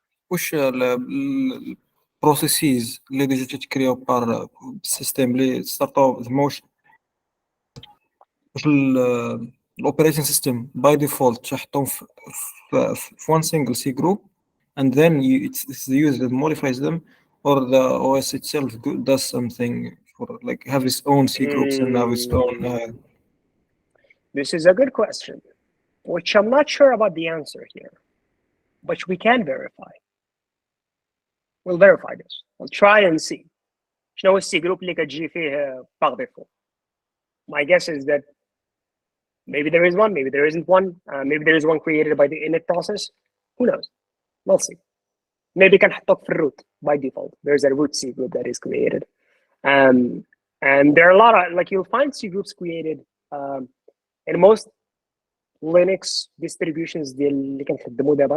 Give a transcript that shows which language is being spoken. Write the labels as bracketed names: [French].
[Arabic] واش البروسيسز اللي ديجا تتكريو بار السيستم اللي ستارتو زعما واش الاوبريتنج سيستم باي ديفولت تحطهم في [English] one single C group and then it's the user that modifies them, or the OS itself does something for like have its own C groups and have its own This is a good question, which I'm not sure about the answer here, but we can verify. We'll verify this. We'll try and see. [Arabic] شنو هو السي جروب اللي كتجي فيه par défaut? [English] My guess is that maybe there is one, maybe there isn't one, maybe there is one created by the init process. Who knows? We'll see. Maybe can [Arabic] حطوك في [English] root by default. There's a root C group that is created. And there are a lot of, like you'll find C groups created in most Linux distributions [Arabic] اللي كنخدموا دابا.